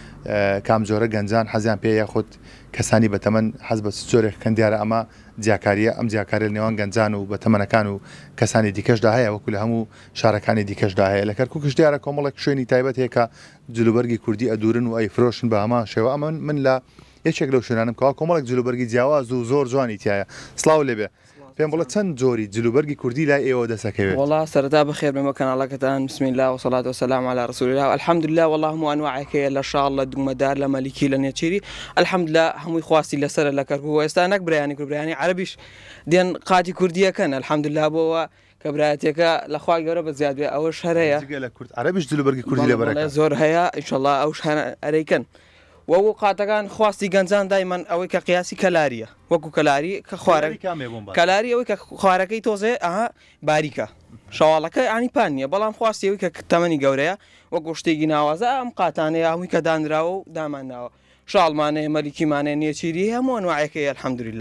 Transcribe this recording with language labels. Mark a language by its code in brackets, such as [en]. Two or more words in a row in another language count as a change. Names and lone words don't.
[ckb] کام جۆرە گەنجان حەزیان پێ یاخود کەسانی بەتەمەن حەز بە جۆرێکەکەن دیارە ئەمە جیاکاریە ئەم جیاکارە لە نێوان گەنجان و بەتەمەنەکان و کەسانی دیکەشدا هەیە وەکو لە هەموو شارەکانی دیکەشدا هەیە لە کەرکووکش دیارە کۆمەڵێک شوێنی تایبەت هەیە کە جلوبەرگی کوردی ئەدورن و ئەیفرۆشن بە هەمان شێوە ئەمە من لە یەکێک لەو شوێنانم کەوا کۆمەڵێک جلوبەرگی جیاواز و زۆر جوانی تایە سڵاو لێبێ پێم بڵێ چەند جۆری جلوبەرگی کوردی لای ئێوە دەسەکەوێت والله سەرەتا بەخێر بێمە کەناڵەکەتان [ar] بسم الله والصلاة والسلام على رسول الله الحمد لله [ckb] والله هەموو ئەنواعێکەیە لە شاڵ لە دوگمەدار لە مەلیکی لە نێچیری الحمد لله هەمووی خواستی لەسەر لە کەرکووک ئێستا نەک برایانی کورد برایانی عەرەبیش دێن قاتی کوردیەکەن الحمد لله بۆەوە کە برایەتێکە لە خوای گەورە بە زیاد بێ ئەوەش هەرەیە لە کورد عەرەبیش جلوبەرگی کوردی لە بەرەکە زۆر هەیە ئینشەڵڵا ئەوش هەرەیکەن وەکو قاتەکان خواستی گەنجان دایمەن ئەوەی کە قیاسی کەلاریە وەکو کەلاری کە خوارەکەی کەلاری ئەوەی کە خوارەکەی تۆزێ ئەها باریکە شەواڵەکە ئانی پان نییە بەڵام خواستی ئەوەی کە تەمەنی گەورەیە وەکو شتێکی ناوازە ئەم قاتانەیە هەمووی کە دانراوە و دامانناوە شاڵمانەیە مەلیکیمانەیە نێچیری هەموو ئەنواعەکەیە الحەمدولله